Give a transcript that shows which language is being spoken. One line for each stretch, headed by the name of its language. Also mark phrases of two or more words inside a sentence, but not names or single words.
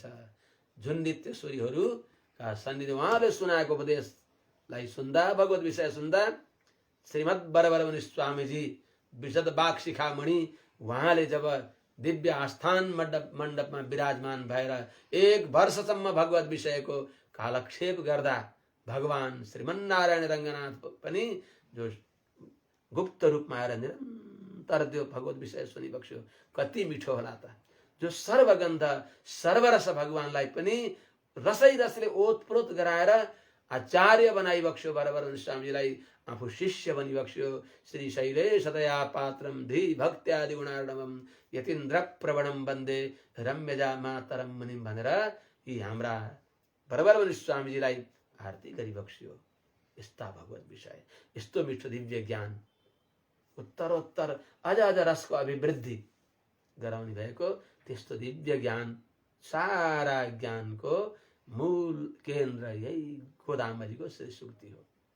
Nepali: जुन नित्यसूरीहरूका सन्निधि उहाँले सुनाएको उपदेशलाई सुन्दा, भगवत विषय सुन्दा, श्रीमद् बरबरमुनि स्वामीजी विशद बाग शिखामणि उहाँले जब दिव्य आस्थान मण्डपमा विराजमान भएर 1 वर्षसम्म भगवत विषयको कालक्षेप गर्दा भगवान श्रीमन्नारायण रङ्गनाथ पनि जो गुप्त रूपमा आएर निरन्तर त्यो भगवत विषय सुनिबक्स्यो। कति मिठो होला त, जो सर्वगन्ध सर्वरस भगवानलाई पनि रसै रसले ओतप्रोत गराएर आचार्य बनाई बक्स्यो बराबर स्वामीजीलाई आफू शिष्य बनी बक्स्यो।
Sanskrit: श्री शैलेश दया पात्रम धी भक्त्यादि गुणार्णवम यतीन्द्र प्रवणम वन्दे रम्यजा मातरम मुनिम
Nepali: भनेर यी हाम्रा बराबर स्वामीजीलाई आरती गरी बक्स्यो। यस्ता भगवत विषय, यस्तो मिठो दिव्य ज्ञान, उत्तरोत्तर अझ अझ रसको अभिवृद्धि गराउने भएको त्यस्तो दिव्य ज्ञान, सारा ज्ञानको मूल केन्द्र यही गोदाम्बाजीको श्री सुक्ति हो।